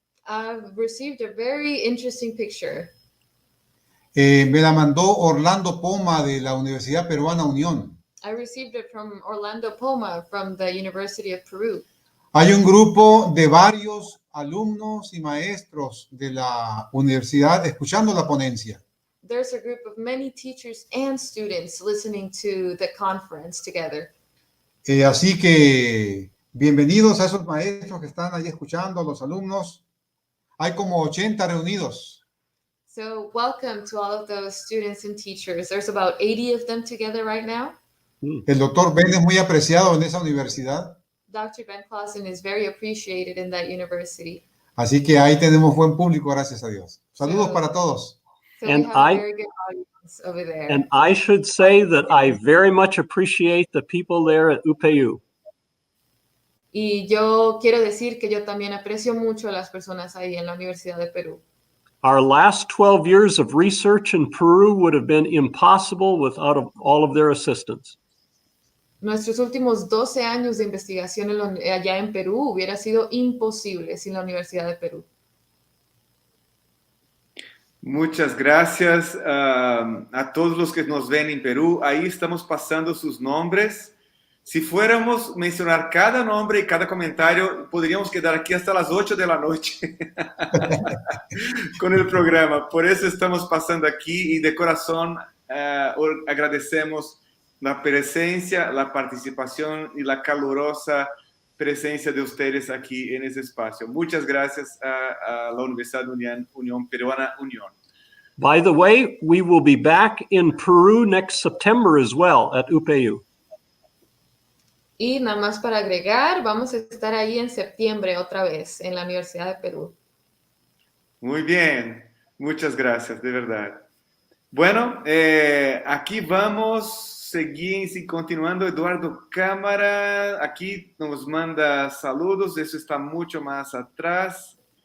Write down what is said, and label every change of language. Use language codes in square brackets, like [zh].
[en] I've received a very interesting picture. [es] Me la mandó Orlando Poma de la Universidad Peruana Unión. [en] I received it from Orlando Poma from the University of Peru. [es] Hay un grupo de varios alumnos y maestros de la universidad escuchando la ponencia. [en] There's a group of many teachers and students listening to the conference together. [es] Así que bienvenidos a esos maestros que están ahí escuchando, a los alumnos. Hay como 80 reunidos. [en] So welcome to all of those students and teachers. There's about 80 of them together right now. [es] El doctor Ben es muy apreciado en esa universidad. [en] Dr. Ben Clausen is very appreciated in that university. [es] Así que ahí tenemos buen público, gracias a Dios. Saludos para todos. [en] So And we have a very good audience over there. And I should say that I very much appreciate the people there at UPU. [es] Y yo quiero decir que yo también aprecio mucho a las personas ahí en la Universidad de Perú. [en] Our last 12 years of research in Peru would have been impossible without all of their assistance. [es] Nuestros últimos 12 años de investigación allá en Perú hubiera sido imposible sin la Universidad de Perú. Muchas gracias a todos los que nos ven en Perú. Ahí estamos pasando sus nombres. Si fuéramos a mencionar cada nombre y cada comentario, podríamos quedar aquí hasta las 8 de la noche con el programa. Por eso estamos pasando aquí y de corazón agradecemos la presencia, la participación y la calurosa presencia de ustedes aquí en ese espacio. Muchas gracias a la Universidad Unión Peruana Unión. [en] By the way, we will be back in Peru next September as well at UPU. [es] Y nada más para agregar, vamos a estar ahí en septiembre otra vez en la Universidad de Perú. Muy bien, muchas gracias, de verdad. Bueno, aquí vamos. Seguimos y continuando. Eduardo Cámara, aquí nos manda saludos, eso está mucho más atrás.